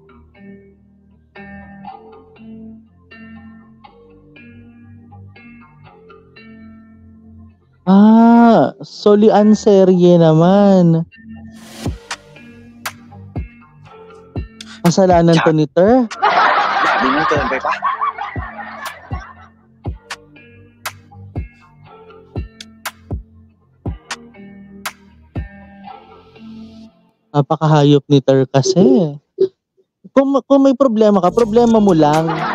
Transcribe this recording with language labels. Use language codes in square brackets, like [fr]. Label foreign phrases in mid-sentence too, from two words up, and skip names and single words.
[tl] Solian serye naman. Kasalanan to ni Ter. [th] แบบนี้มันเกินไปปะ [tl] Napakahayop ni Ter kasi. Kung may problema ka, problema mo lang.